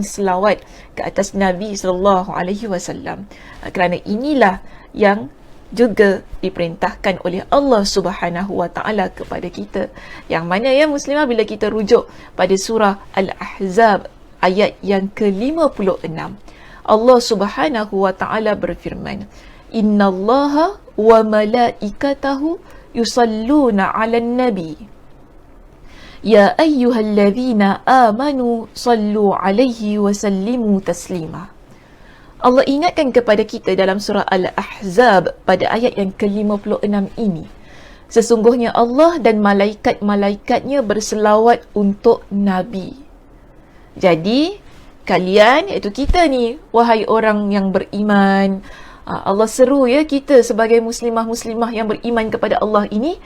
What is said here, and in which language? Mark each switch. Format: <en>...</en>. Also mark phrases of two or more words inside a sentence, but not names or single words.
<ms>selawat ke atas Nabi SAW, kerana inilah yang juga diperintahkan oleh Allah</ms> <ar>سبحانه وتعالى</ar> <ms>kepada kita, yang mana Muslimah bila kita rujuk pada surah Al-Ahzab ayat yang ke-56, Allah</ms> <ar>سبحانه وتعالى</ar> <ms>berfirman,</ms> <ar>إن الله وملائكته يصلون على النبي يا أيها الذين آمنوا صلوا عليه وسلموا تسليما.</ar> <ms>Allah ingatkan kepada kita dalam surah Al-Ahzab pada ayat yang ke-56 ini, sesungguhnya Allah dan malaikat-malaikatnya berselawat untuk Nabi. Jadi kalian, iaitu kita ni, wahai orang yang beriman, Allah seru kita sebagai muslimah-muslimah yang beriman kepada Allah ini.</ms>